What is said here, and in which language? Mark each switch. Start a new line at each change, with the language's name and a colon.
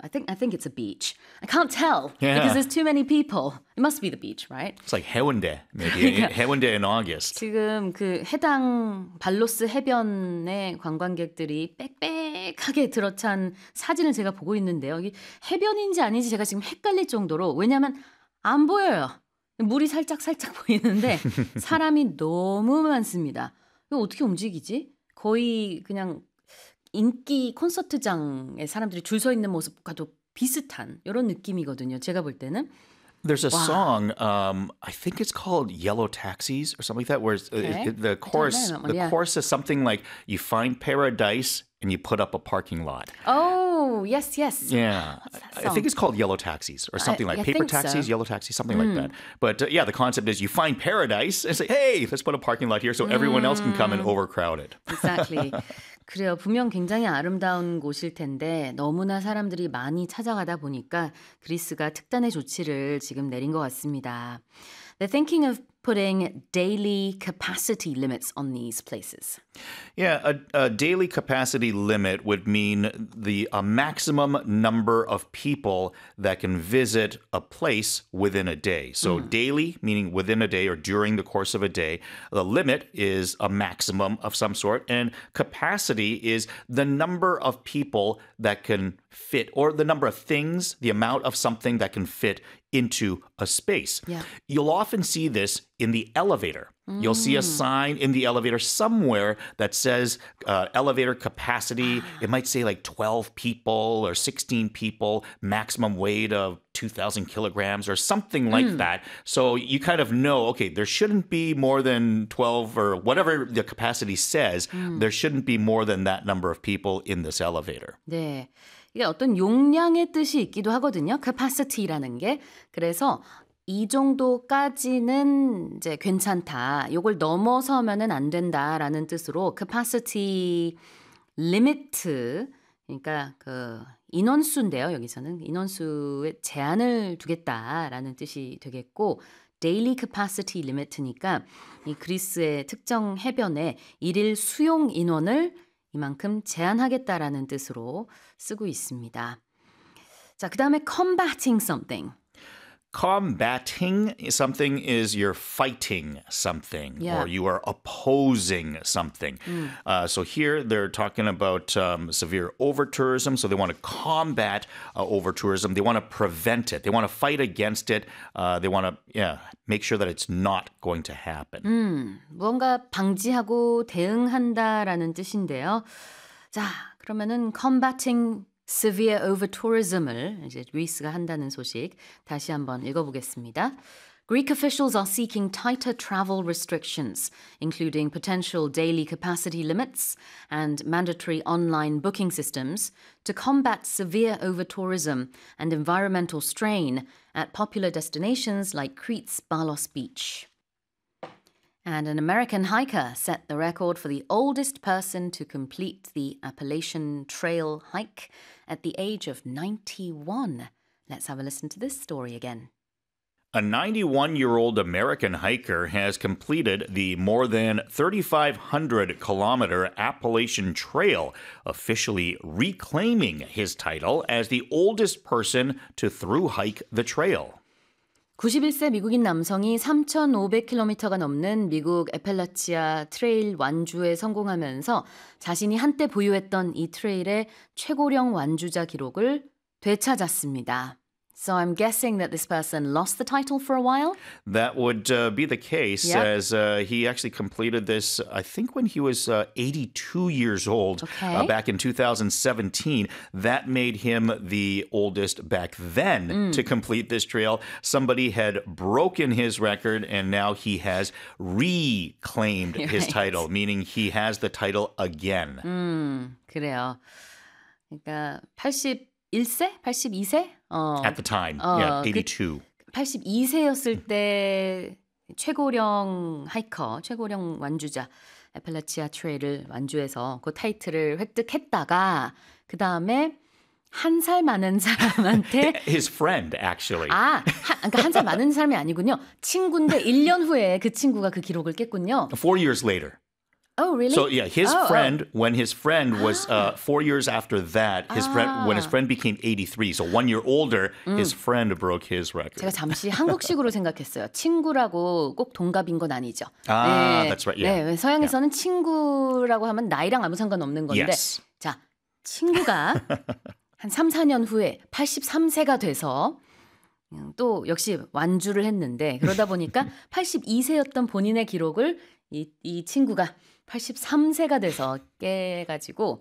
English: I think it's a beach. I can't tell because there's too many people. It must be the beach, right? It's like Haeundae, maybe. Haeundae in August.
Korean: 지금 그 해당 발로스 해변의 관광객들이 빽빽하게 들어찬 사진을 제가 보고 있는데요. 여기 해변인지 아닌지 제가 지금 헷갈릴 정도로 왜냐하면 안 보여요. 물이 살짝 보이는데 사람이 너무 많습니다. 이거 어떻게 움직이지? 거의 그냥 인기 콘서트장에 사람들이 줄 서 있는 모습과도 비슷한 이런 느낌이거든요. 제가 볼 때는.
English: There's a song, I think it's called Yellow Taxis or something like that, where the chorus is something like, you find paradise and you put up a parking lot. Oh, yes, yes. Yeah. I think it's called Yellow Taxis or something like Paper Taxis, Yellow Taxis, something like that. But yeah, the concept is you find paradise and say, hey, let's put a parking lot here so everyone else can come and overcrowd it. Exactly.
Korean: 그래요. 분명 굉장히 아름다운 곳일 텐데 너무나 사람들이 많이 찾아가다 보니까 그리스가 특단의 조치를 지금 내린 것 같습니다.
English: They're thinking of putting daily capacity limits on these places. Yeah, a daily capacity limit would mean the a maximum number of people that can visit a place within a day. So daily, meaning within a day or during the course of a day, the limit is a maximum of some sort, and capacity is the number of people that can fit, or the number of things, the amount of something that can fit into a space. Yeah. You'll often see this in the elevator. You'll see a sign in the elevator somewhere that says elevator capacity. It might say like 12 people or 16 people, maximum weight of 2,000 kilograms or something like that. So you kind of know, okay, there shouldn't be more than 12 or whatever the capacity says. There shouldn't be more than that number of people in this elevator.
Korean: 네. 이게 어떤 용량의 뜻이 있기도 하거든요. capacity라는 게. 그래서 이 정도까지는 이제 괜찮다. 이걸 넘어서면은 안 된다라는 뜻으로 capacity limit 그러니까 그 인원수인데요. 여기서는 인원수의 제한을 두겠다라는 뜻이 되겠고 daily capacity limit니까 이 그리스의 특정 해변에 일일 수용 인원을 이만큼 제한하겠다라는 뜻으로 쓰고 있습니다. 자, 그다음에
English: combating something. Combating something is you're fighting something or you are opposing something. So here they're talking about severe overtourism. So they want to combat overtourism. They want to prevent it. They want to fight against it. They want to make sure that it's not going to happen.
Korean: 무언가 방지하고 대응한다라는 뜻인데요. 자, 그러면은
English: combating severe overtourism
Korean: 을 이제 그리스가 한다는 소식 다시 한번 읽어보겠습니다.
English: Greek officials are seeking tighter travel restrictions, including potential daily capacity limits and mandatory online booking systems, to combat severe overtourism and environmental strain at popular destinations like Crete's Balos Beach. And an American hiker set the record for the oldest person to complete the Appalachian Trail hike at the age of 91. Let's have a listen to this story again. A 91-year-old American hiker has completed the more than 3,500-kilometer Appalachian Trail, officially reclaiming his title as the oldest person to thru-hike the trail.
Korean: 91세 미국인 남성이 3,500km가 넘는 미국 애팔라치아 트레일 완주에 성공하면서 자신이 한때 보유했던 이 트레일의 최고령 완주자 기록을 되찾았습니다.
English: So I'm guessing that this person lost the title for a while? That would be the case, as he actually completed this, I think, when he was 82 years old, back in 2017. That made him the oldest back then to complete this trail. Somebody had broken his record, and now he has reclaimed his title, meaning he has the title again.
Korean: 그래요. 그러니까 81세? 82세?
English: At the time, 82.
Korean: 82세였을 때 최고령 하이커, 최고령 완주자, 애팔라치아 트레일을 완주해서 그 타이틀을 획득했다가 그 다음에 한 살 많은 사람한테
English: His friend, actually.
Korean: 아, 그러니까 한 살 많은 사람이 아니군요. 친구인데 1년 후에 그 친구가 그 기록을 깼군요.
English: Four years later. Oh, really? So, yeah, his friend, when his friend was 4 years after that, his friend, when his friend became 83, so 1 year older, his friend broke his record.
Korean: 제가 잠시 한국식으로 생각했어요. 친구라고 꼭 동갑인 건 아니죠. 아, 네.
English: That's right, yeah.
Korean: 네, 서양에서는 친구라고 하면 나이랑 아무 상관없는 건데, 자, 친구가 한 3, 4년 후에 83세가 돼서 또 역시 완주를 했는데, 그러다 보니까 82세였던 본인의 기록을 이 친구가 83세가 돼서 깨가지고